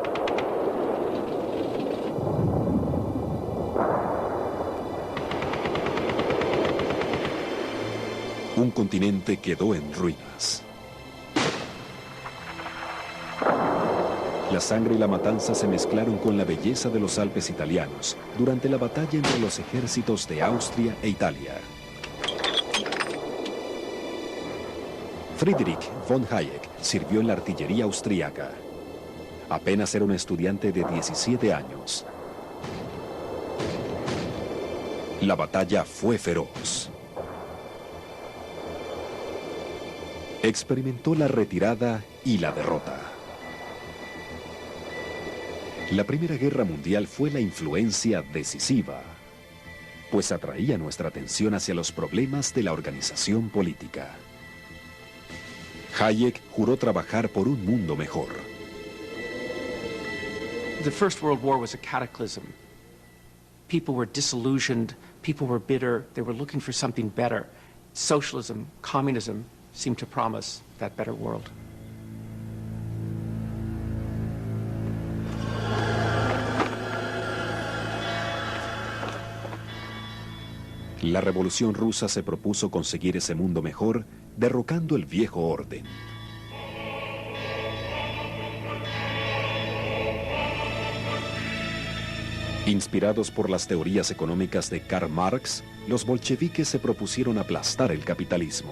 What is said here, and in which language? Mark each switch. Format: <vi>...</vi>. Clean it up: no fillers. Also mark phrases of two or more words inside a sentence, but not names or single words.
<es>Un continente quedó en ruinas. La sangre y la matanza se mezclaron con la belleza de los Alpes italianos durante la batalla entre los ejércitos de Austria e Italia. Friedrich von Hayek sirvió en la artillería austríaca. Apenas era un estudiante de 17 años. La batalla fue feroz. Experimentó la retirada y la derrota. La Primera Guerra Mundial fue la influencia decisiva, pues atraía nuestra atención hacia los problemas de la organización política. Hayek juró trabajar por un mundo mejor.</es> <en>The First World War was a cataclysm. People were disillusioned, people were bitter, they were looking for something better. Socialism, communism seemed to promise that better world.</en> <es>La Revolución Rusa se propuso conseguir ese mundo mejor, derrocando el viejo orden. Inspirados por las teorías económicas de Karl Marx, los bolcheviques se propusieron aplastar el capitalismo.</es>